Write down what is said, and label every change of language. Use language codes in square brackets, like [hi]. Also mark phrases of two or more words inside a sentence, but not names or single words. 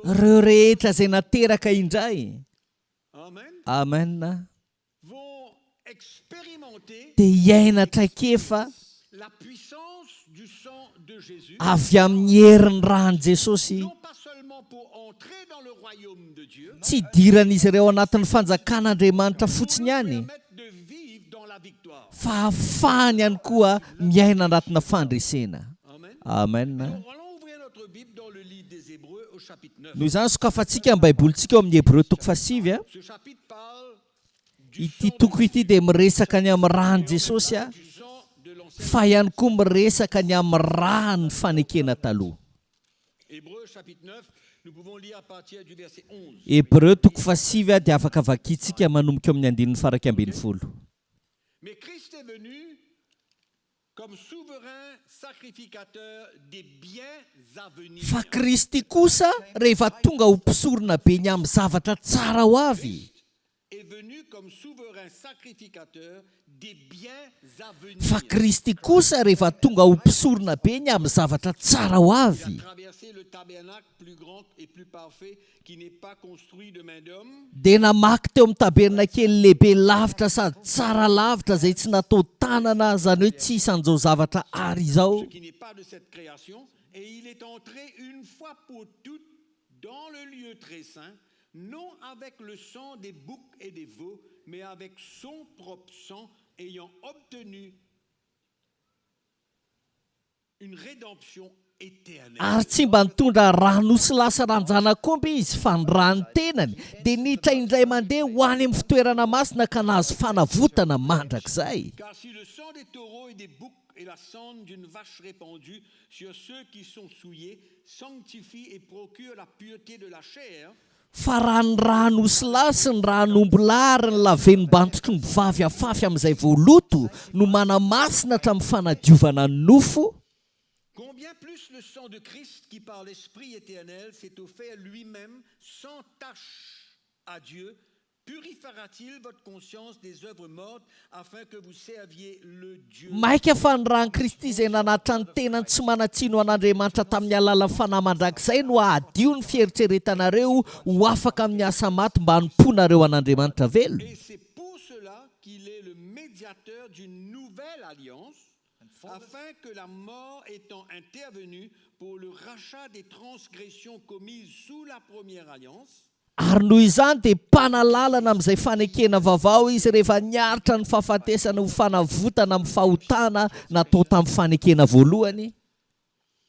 [mg] ireo rehetra izay nateraka indray. Amen. Amen. [fr] Vont expérimenter [mg] Dia hiaina traikefa [fr] la puissance du sang de Jésus. [mg] avy amin'ny herin'ny rany Jesosy. [fr] Non pas seulement pour entrer dans le royaume de Dieu, [mg] Tsy hidiran'izy ireo anatin'ny fanjakan'Andriamanitra fotsiny [fr] pour nous [mg] ihany, [fr] permettre de vivre dans la victoire. [mg] fa ahafahany ihany koa miaina anatina fandresena. Amen. Amen. [fr] Allons ouvrir notre Bible dans le livre des Hébreux au chapitre 9. [mg] Noho izany sokafantsika amin'ny baibolintsika eo amin'ny Hébreux toko 7 [fr] Ce chapitre parle du [mg] ity [fr] sang [mg] toko ity dia miresaka ny amin'ny rany Jesosy a, [fr] du sang de l'ancien. [mg] fa ihany koa miresaka ny amin'ny rany fanekena taloha. [fr] Hébreux chapitre 9, nous pouvons lire à partir du verset 11. [mg] Hébreux toko 7 dia afaka vakiantsika manomboka amin'ny 9:12. [fr] Mais Christ est venu comme souverain sacrificateur des biens à venir. [mg] Fa Kristy kosa rehefa tonga ho mpisorona be ny amin'ny zavatra tsara ho avy. [fr] Est venu comme souverain sacrificateur des biens à venir. [mg] Fa Kristy kosa rehefa tonga ho mpisorona be ny amin'ny zavatra tsara ho [fr] Il [mg] avy. [fr] a traversé le tabernacle plus grand et plus parfait qui n'est pas construit de main d'homme. [mg] Dia namaky teo amin'ny tabernakely lehibe lavitra sady tsara lavitra izay tsy natao tanana, zany hoe tsy isan'izao zavatra ary izao. [fr] Ce qui n'est pas de cette création. Et il est entré une fois pour toutes dans le lieu très saint, non avec le sang des boucs et des veaux, mais avec son propre sang, ayant obtenu une rédemption éternelle. [mg] Ary tsy mba nitondra rano sy lasa ranjanak'omby izy fa ny rano tenany dia niditra indray mandeha ho any amin'ny fitoerana masina ka nahazo fanavotana mandrakizay. [fr] Car si le sang des taureaux et des boucs et la cendre d'une vache répandue sur ceux qui sont souillés sanctifie et procure la pureté de la chair, [mg] Fa raha ny rano sy lahy sy ny ranomby lahy ary ny laven'ny bantotromby vavy afafy amin'izay voaloto no manamasina hatramin'ny fanadiovana ny nofo, [fr] combien plus le sang de Christ qui par l'Esprit éternel s'est offert lui-même sans tache à Dieu, purifiera-t-il votre conscience des œuvres mortes afin que vous serviez le Dieu. [mg] maika fa ny rano Kristy izay nanatra ny tenany tsy manatsino an'Andriamanitra tamin'ny alalan'ny fanahy mandrakizay no ahadio ny fieritreretanareo ho afaka amin'ny asa maty mba hanomponareo an'Andriamanitra velona. [fr] Et c'est pour cela qu'il est le médiateur d'une nouvelle alliance, afin que la mort étant intervenue pour le rachat des transgressions commises sous la première alliance, [mg] Ary noho izany dia mpanalalana amin'izay fanekena vaovao izy rehefa niaritra ny fahafatesana ho fanavotana amin'ny fahotana natao tamin'ny fanekena voalohany.